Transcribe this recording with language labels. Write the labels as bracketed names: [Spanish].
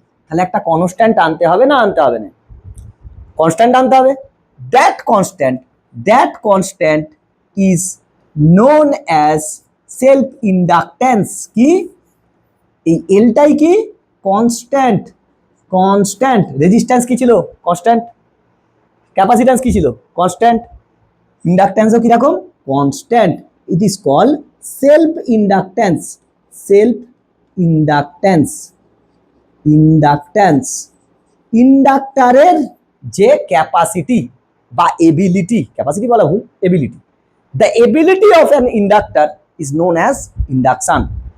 [Bangla] তাহলে একটা কনস্ট্যান্ট আনতে হবে না আনতে হবে না? কনস্ট্যান্ট আনতে হবে। [English] that constant is known as self inductance. [Bangla] কি এই এলটাই কি কনস্ট্যান্ট, কনস্ট্যান্ট। রেজিস্ট্যান্স কি ছিল, কনস্ট্যান্ট। ক্যাপাসিট্যান্স কি ছিল, কনস্ট্যান্ট। ইন্ডাকটেন্সও কি রকম, constant. [English] it is call self inductance, [Bangla] self inductance. Inductance ইন্ডাক্টরের যে ক্যাপাসিটি বা এবিলিটি, ক্যাপাসিটি বলা ভুল, ability. [English] The ability of an inductor is known as inductance.